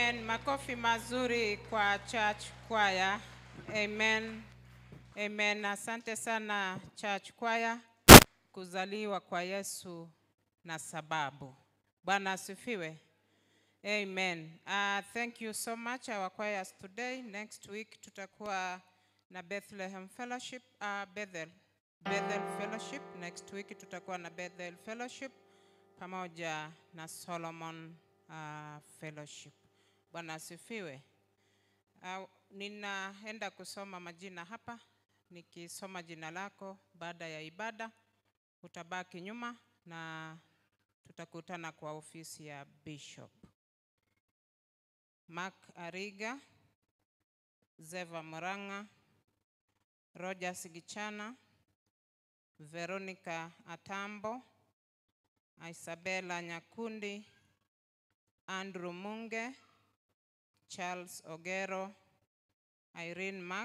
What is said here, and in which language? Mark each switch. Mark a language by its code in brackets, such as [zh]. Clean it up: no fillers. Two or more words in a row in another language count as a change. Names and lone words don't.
[sw] Makofi mazuri kwa [en] church choir. [sw] Amen. Amen. Asante sana [en] church choir, [sw] kuzaliwa kwa Yesu na sababu. Bwana asifiwe. Amen. [en] Thank you so much our choirs today. Next week [sw] tutakuwa na Bethlehem Fellowship, Bethel Fellowship. [en] Next week [sw] tutakuwa na Bethel Fellowship pamoja na Solomon Fellowship. Bwana asifiwe. Ninaenda kusoma majina hapa. Nikisoma jina lako baada ya ibada utabaki nyuma na tutakutana kwa ofisi ya Bishop. Mark Ariga, Zeva Muranga, Roger Sigichana, Veronica Atambo, Isabella Nyakundi, Andrew Munge, Charles Ogero, Irene Mack,